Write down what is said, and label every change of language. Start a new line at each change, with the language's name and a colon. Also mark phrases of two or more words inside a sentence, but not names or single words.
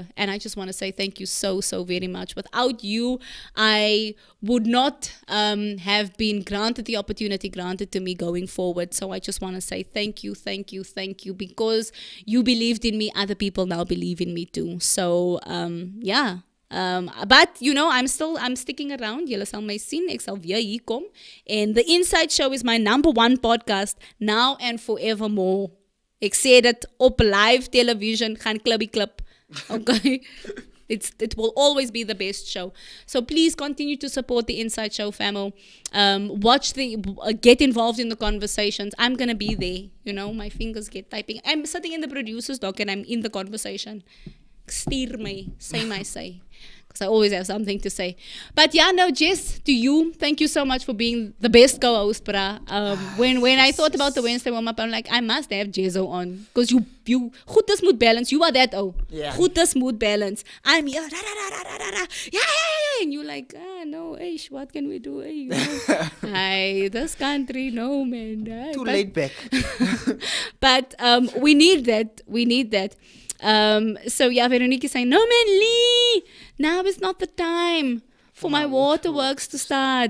English: And I just want to say thank you so very much. Without you, I would not have been granted the opportunity granted to me going forward. So I just want to say thank you, because you believed in me. Other people now believe in me too. So yeah. But I'm sticking around.
Afrikaans: Julle sal my sien. Ek sal weer hier kom.
English: And the Inside Show is my #1 podcast now and forevermore.
Afrikaans: Ek sê dit op
English: live television,
Afrikaans: gaan klippie klip.
English: Okay? It will always be the best show. So please continue to support the Inside Show family. Get involved in the conversations. I'm gonna be there. You know, my fingers get typing. I'm sitting in the producer's dock and I'm in the conversation. Steer me, say my say. Because I always have something to say. But yeah, no, Jess, to you, thank you so much for being the best co-host, bra. When I thought about the Whensday Warm-Up, I'm like, I must have Jezo on. Because you goed dis mood balance. You are that, Yeah. Goed dis mood balance. I'm here, yeah. And you're like, no, ish, what can we do? Hey, this country, no, man. Too laid back. But we need that. So yeah, Veronique is saying, no man, Lee, now is not the time for my waterworks to start.